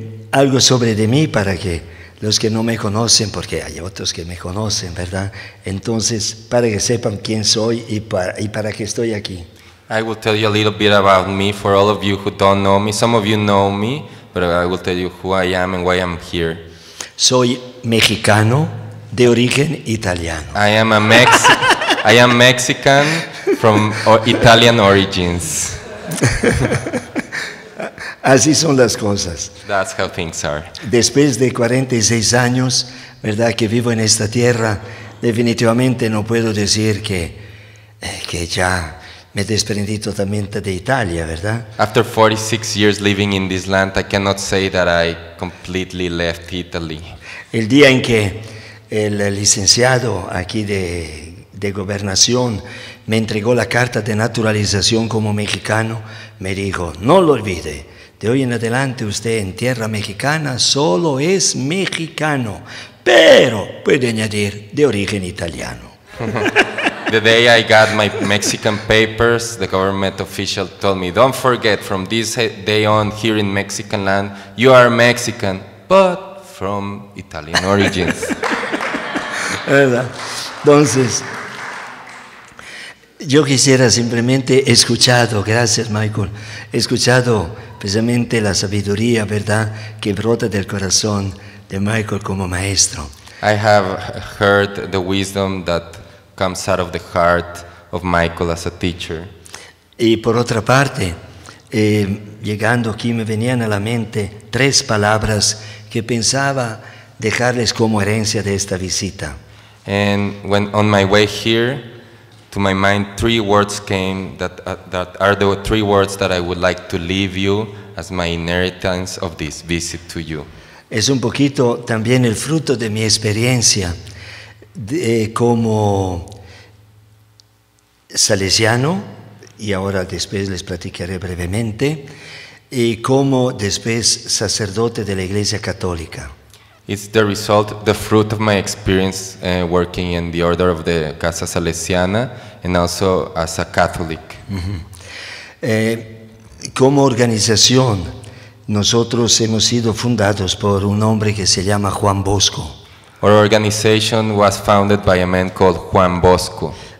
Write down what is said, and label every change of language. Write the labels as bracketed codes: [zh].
[es] Algo sobre de mí para que los que no me conocen, porque hay otros que me conocen, ¿verdad? Entonces, para que sepan quién soy y para qué estoy aquí. [en] I will tell you a little bit about me for all of you who don't know me. Some of you know me, but I will tell you who I am and why I'm here. [es] Soy mexicano de origen italiano. [en] I am Mexican from Italian origins. [es] Así son las cosas. [en] That's how things are. [es] Después de 46 años, ¿verdad?, que vivo en esta tierra, definitivamente no puedo decir que ya me desprendí totalmente de Italia, ¿verdad? [en] After 46 years living in this land, I cannot say that I completely left Italy. [es] El día en que el licenciado aquí de gobernación me entregó la carta de naturalización como mexicano, me dijo, no lo olvide, de hoy en adelante usted en tierra mexicana solo es mexicano, pero puede añadir de origen italiano. [en] The day I got my Mexican papers, the government official told me, don't forget, from this day on here in Mexican land, you are Mexican, but from Italian origins. [es] ¿Verdad? Entonces, yo quisiera simplemente escuchado, gracias Michael, he escuchado precisamente la sabiduría, ¿verdad?, que brota del corazón de Michael como maestro. [en] I have heard the wisdom that comes out of the heart of Michael as a teacher. [es] Y por otra parte, llegando aquí me venían a la mente 3 palabras que pensaba dejarles como herencia de esta visita. [en] And when on my way here, to my mind 3 words came that are the 3 words that I would like to leave you as my inheritance of this visit to you. [es] Es un poquito también el fruto de mi experiencia como salesiano, y ahora después les platicaré brevemente, y como después sacerdote de la Iglesia Católica. [en] It's the result, the fruit of my experience working in the order of the Casa Salesiana and also as a Catholic. [es] Como organización, nosotros hemos sido fundados por un hombre que se llama Juan Bosco. [en] Our organization was founded by a man called Juan Bosco.